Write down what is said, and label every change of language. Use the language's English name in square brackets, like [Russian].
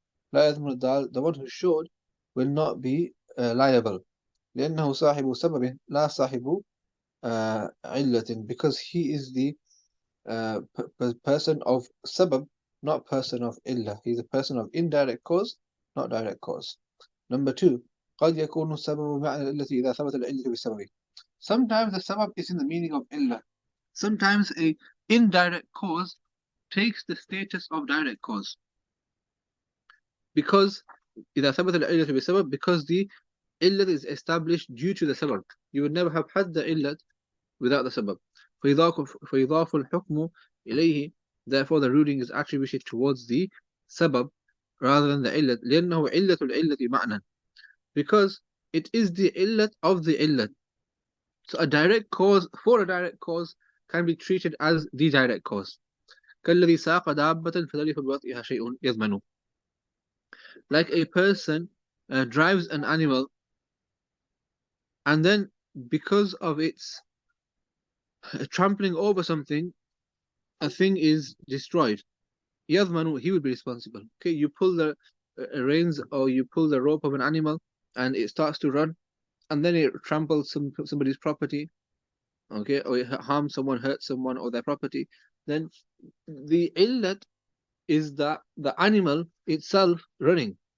[English] The one who showed will not be liable. [Arabic] لأنه صاحب سبب لا صاحب علة, [English] because he is the person of sabab, not person of illah. He's a person of indirect cause, not direct cause. [Arabic] Number 2, قد يكون السبب معنى العلة إذا ثبت العلة بالسبب. [English] Sometimes the sabab is in the meaning of illah. Sometimes a indirect cause takes the status of direct cause. Because [Arabic] إذا ثبت العلة بالسبب, [English] because the illat is established due to the sabab. You would never have had the illat without the sabab. [Arabic] فيضاف الحكم إليه, [English] therefore the ruling is attributed towards the sabab rather than the illat. [Arabic] لأنه علة العلة معنى, [English] because it is the illat of the illat. So a direct cause for a direct cause can be treated as the direct cause. [Arabic] كالذي ساق دابة فذلك بوطئها شيء يضمن. [English] Like a person drives an animal, and then because of its trampling over something, a thing is destroyed. يضمن, he will be responsible. Okay, you pull the reins or you pull the rope of an animal and it starts to run, and then it tramples somebody's property, okay, or it harms someone, hurts someone or their property, then the illat is that the animal itself running.